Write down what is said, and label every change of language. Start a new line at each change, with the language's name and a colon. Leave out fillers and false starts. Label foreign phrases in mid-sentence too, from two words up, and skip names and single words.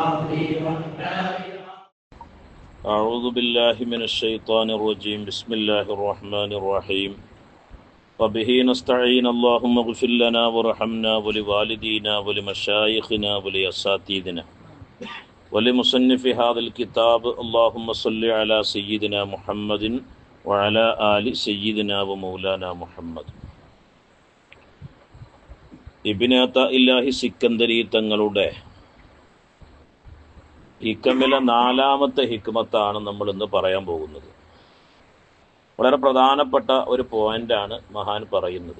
Arabic: أعوذ بالله من الشيطان الرجيم بسم الله الرحمن الرحيم وبه نستعين اللهم اغفر لنا وارحمنا ولوالدينا ولمشايخنا ولأساتذتنا ولمصنف هذا الكتاب اللهم صل على سيدنا محمد وعلى آل سيدنا ومولانا محمد.
Malayalam: ഇബ്നു അതാഇല്ലാഹി സിക്കന്ദരി തങ്ങളുടെ ഹിക്കമിലെ 4-ാമത്തെ ഹിക്മത്താണ് നമ്മൾ ഇന്ന് പറയാൻ പോകുന്നത്. വളരെ പ്രധാനപ്പെട്ട ഒരു പോയിന്റാണ് മഹാൻ പറയുന്നത്.